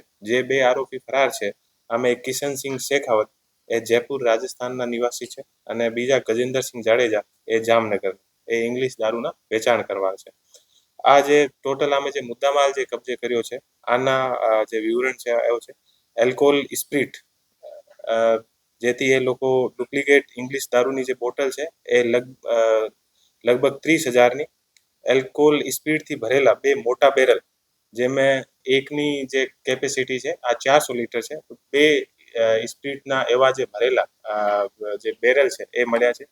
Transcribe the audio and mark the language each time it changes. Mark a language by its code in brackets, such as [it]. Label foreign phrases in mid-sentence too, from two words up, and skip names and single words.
[gu] જે 2 આરોપી ફરાર છે આમે કિશન સિંહ શેખાવત એ જયપુર રાજસ્થાન ના નિવાસી છે અને બીજા ગજેન્દ્ર સિંહ જાડેજા એ જામનગર એ ઇંગ્લિશ દારૂના વેચાણ કરવા છે. આ જે ટોટલ આમે જે મુદ્દામાલ જે કબ્જે કર્યો છે આના જે વિવરણ છે એવો છે [en] alcohol spirit [gu] જેથી એ લોકો [en] duplicate English [gu] દારૂની જે બોટલ છે એ લગભગ 30,000 ની [en] alcohol spirit [gu] થી ભરેલા 2 મોટા બેરલ જેમે એકની જે કેપેસિટી છે આ 400 લીટર છે, 2 સ્પ્રિટના એવા જે ભરેલા જે બેરલ છે એ મળ્યા છે.